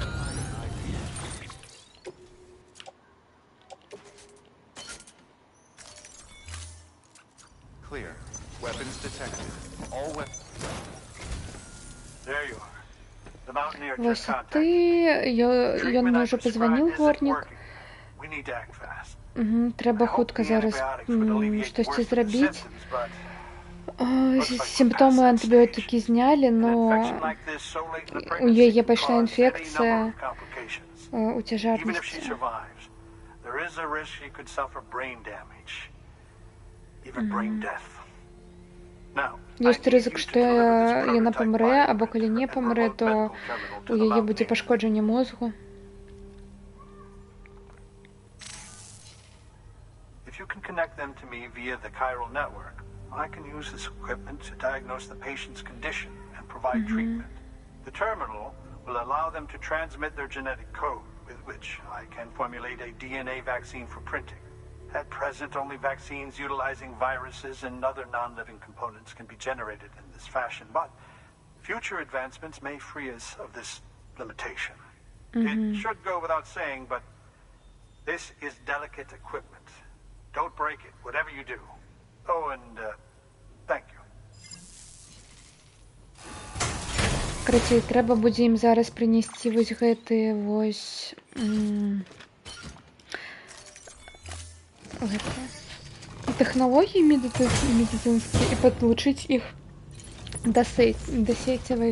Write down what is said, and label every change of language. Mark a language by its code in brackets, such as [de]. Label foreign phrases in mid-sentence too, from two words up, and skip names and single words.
[en] Clear. Weapons detected. All weapons. There you are. The mountaineer [be] Вось [en] just [be] а [en] contacted. [be] ты, ён мне ўжо пазваніў, горнік. [en] We need to act fast. [be] Трэба хутка зараз штосьці зрабіць. Сімптомы антыбіотыкі знялі, но у яе пайшла інфекцыя у цяжарнасці. Ёсць рызык, што яна памрэ, або калі не памрэ, то у яе будзе пашкоджанне мозгу. [en] If you can connect them to me via the chiral network, I can use this equipment to diagnose the patient's condition and provide treatment. The terminal will allow them to transmit their genetic code, with which I can formulate a DNA vaccine for printing. At present, only vaccines utilizing viruses and other non-living components can be generated in this fashion, but future advancements may free us of this limitation. It should go without saying, but this is delicate equipment. Don't break it, whatever you do. Oh, and thank you. [be] Карацей, трэба будзе ім зараз прынесці вось гэты вось тэхналогіі медыцынскія і падлучыць іх да сецевай.